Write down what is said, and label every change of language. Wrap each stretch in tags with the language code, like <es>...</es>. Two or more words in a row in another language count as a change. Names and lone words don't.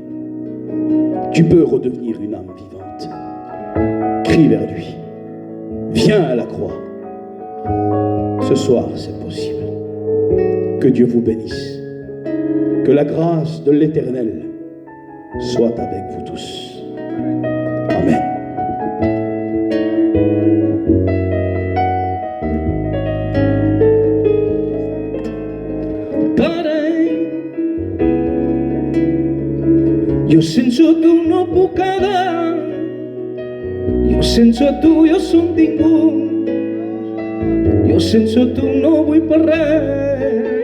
<fr>Tu peux redevenir une âme vivante. Crie vers lui. Viens à la croix. Ce soir, c'est possible. Que Dieu vous bénisse. Que la grâce de l'Éternel soit avec vous tous. Amen.</fr> <ca>Jo sense tu no puc quedar, jo sense tu jo som ningú, jo sense tu no vull per res.</ca>